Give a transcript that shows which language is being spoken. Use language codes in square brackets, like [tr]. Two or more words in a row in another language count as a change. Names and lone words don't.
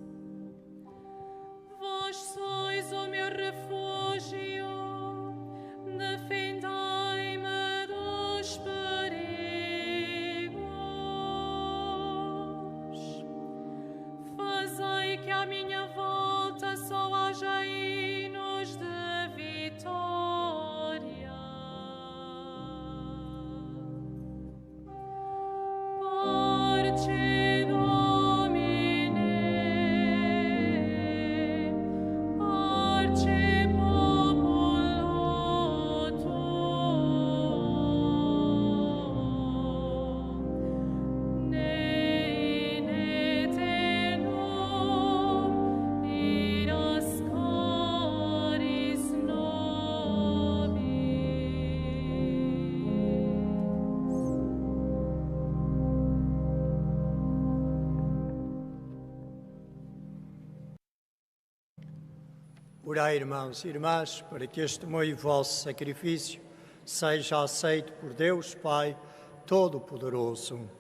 [pt] Vós sois o meu refúgio, defendai-me dos perigos. Fazei que à minha volta só haja hinos de vitória. [la] Parce Domine, parce popolo tuo, ne in aeternum iras caris nobis. [pt] Orai, irmãos e irmãs, para que este meu e vosso sacrifício seja aceito por Deus Pai Todo-Poderoso.